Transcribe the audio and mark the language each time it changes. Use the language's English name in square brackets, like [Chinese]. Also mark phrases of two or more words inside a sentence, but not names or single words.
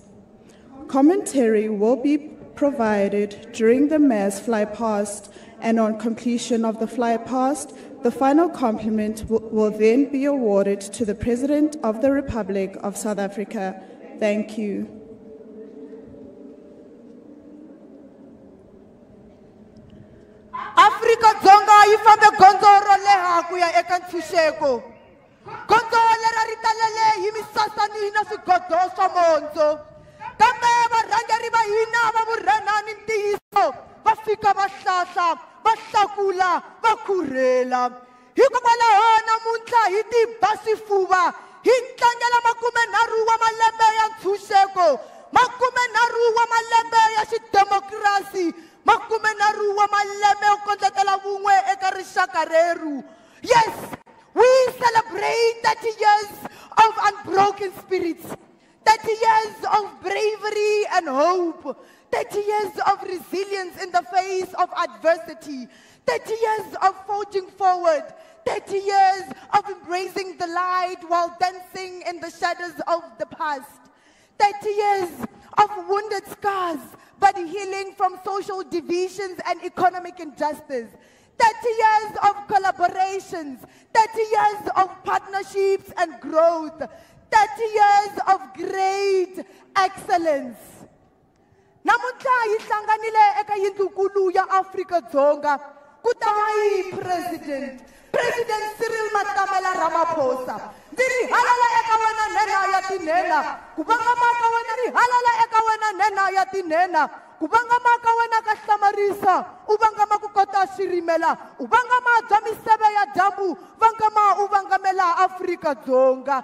[English] Commentary will be provided during the mass fly past, and on completion of the fly past, the final compliment will then be awarded to the President of the Republic of South Africa. Thank you. [Tsonga] Afrika Dzonga yi fambe gondzo ro leha ku ya eka ntshunxeko. gondzo lera ri talele hi misasani na swigodo swa mondzo kambe varhangeri va hina va vurhenani ntiyiso va fika va hlahla va hlakula va khurhela hikokwalaho namuntlha hi tiba swifuva hi tlangela 30 wa malembe ya ntshunxeko 30 wa malembe ya xidemokirasi 30 wa malembe yo kondletela vun'we eka rixaka reru. [English] Yes, we celebrate 30 years of unbroken spirits, 30 years of bravery and hope, 30 years of resilience in the face of adversity, 30 years of forging forward, 30 years of embracing the light while dancing in the shadows of the past, 30 years of wounded scars but healing from social divisions and economic injustice, 30 years of collaborations, 30 years of partnerships and growth, 30 years of great excellence. [Tsonga] Namuntlha hi hlanganile eka yindlukulu ya Afrika-Dzonga ku ta va President Cyril Ramaphosa. Ndzi ri halala eka wena nhenha ya tinhenha ku vangama ka wena ri halala eka wena nhenha ya tinhenha ku vangama ka wena ka hlamarisa u vangama ku kota xirimela u vangama bya miseve ya dyambu vangama u vangamela Afrika-Dzonga.